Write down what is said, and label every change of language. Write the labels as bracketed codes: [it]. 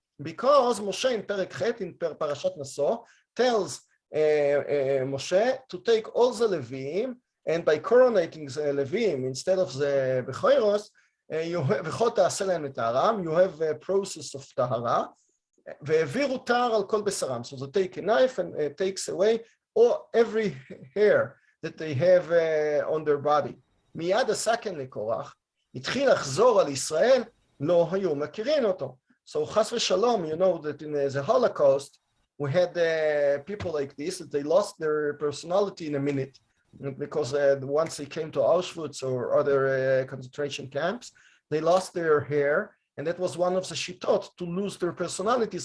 [en] Because Moshe in Perek Chet, in Parashat Naso, tells Moshe to take all the Levim, and by coronating the Levim instead of the Bechoros, you have a process of Tahara, [he] והעבירו טהר על כל בשרם. [en] So they take a knife and takes away every hair that they have on their body. [he] מיד הסכן לקורח, התחיל לחזור על ישראל, לא היו מכירים אותו. [en] So חס ושלום, you know that in the Holocaust, we had people like this, that they lost their personality in a minute, because once they came to Auschwitz or other concentration camps, they lost their hair, and that was one of the shitot to lose their personality.